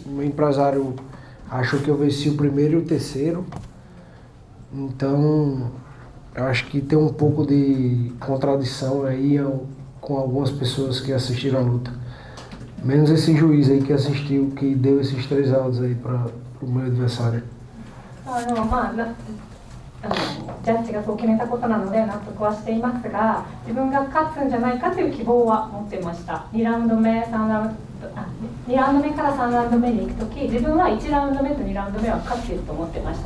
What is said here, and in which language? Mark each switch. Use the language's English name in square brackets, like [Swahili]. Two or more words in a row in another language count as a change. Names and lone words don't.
[Portuguese] Meu empresário achou que eu venci o primeiro e o terceiro. Então, eu acho que tem um pouco de contradição aí com algumas pessoas que assistiram a luta. Menos esse juiz aí que assistiu, que deu esses 3 rounds aí para o meu adversário. [Japanese] ジャッジがそう決めたことなので納得はしていますが、自分が勝つんじゃないかという希望は持っていました。2ラウンド目から3ラウンド目に行くとき、自分は1ラウンド目と2ラウンド目は勝っていると思ってました。